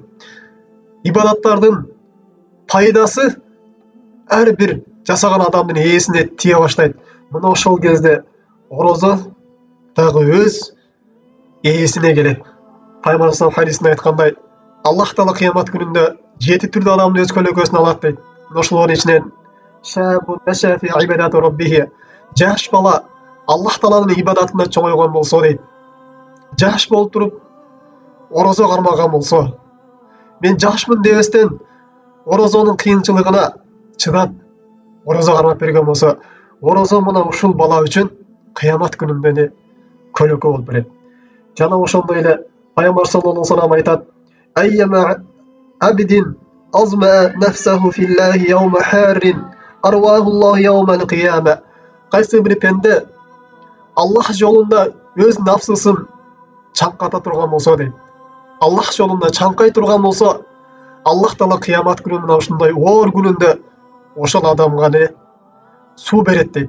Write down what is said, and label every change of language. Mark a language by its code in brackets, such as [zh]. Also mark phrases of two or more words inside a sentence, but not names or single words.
[ky] Ибадаттардын пайдасы ар бир жасаган адамдын ээсине тие баштайт. Мына ошол кезде орозо дагы өз ээсине келет. Пайгамбар хадисинде айткандай, Аллах Таала кыямат күнүндө 7 түрдүү адамды өз көлөкөсүнө алат дейт. Ошолордун ичинен [ar] شاب نشأ في عبادة ربه, [ky] жаш бала Аллах Тааланын ибадатында чоңойгон болсо дейт. Жаш болуп туруп орозо кармаган болсо, мен жашмын дебестен орозонун кыйынчылыгына чыдап орозо кармап берген болсо, орозо мына ушул бала үчүн кыямат күнүндө эле көлөкө болуп берет. Жана ошондой эле Пайгамбар [ar] صلى الله عليه وسلم айтат: "أيما عبد أظمأ نفسه في الله يوم حر أرواه الله يوم القيامة." [ky] Кайсы бир пенде Аллах жолунда өз нафсысын чаңката турган болсо дейт. Аллах жолунда чаңкай турган болсо, Аллах Таала кыямат күнү мына ушундай оор күнүндө ошол адамга не суу берет дейт.